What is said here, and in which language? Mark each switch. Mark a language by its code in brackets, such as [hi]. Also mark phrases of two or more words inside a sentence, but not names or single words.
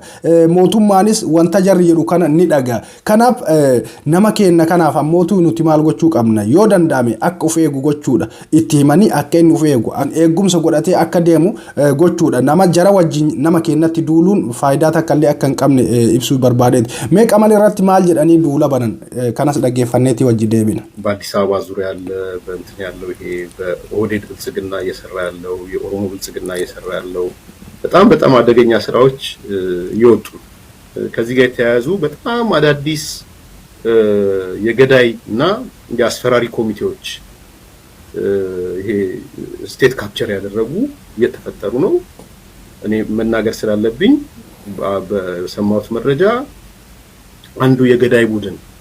[om] Mootummaanis wanta jarri jedhu kana ni dhaga. Kanaaf nama keenya kanaaf ammootu nuti maal gochuu qabna yoo danda'ame akka uf eegu gochuudha. Itti himanii akka inni uf eegu eegumsa godhatee akka deemu gochuudha. Nama jara wajjin nama keenyatti duuluun faayidaa takkallee akka hin qabne ibsuu barbaadeeti. Mee Qamal irratti maal jedhanii duula banan kanas dhaggeeffanneeti wajji deebina. [am] በአዲስ አበባ ዙሪያ ያለ በእንትን ያለው ይሄ በኦህዴድ ብልጽግና እየሰራ ያለው የኦሮሞ ብልጽግና እየሰራ ያለው በጣም አደገኛ ስራዎች እየወጡ ከዚህ ጋር የተያያዙ በጣም አዳዲስ የገዳይና የአስፈራሪ ኮሚቴዎች ይሄ [en] state capture [am] ያደረጉ እየተፈጠሩ ነው። እኔ መናገር ስላለብኝ በሰማሁት መረጃ አንዱ የገዳይ ቡድን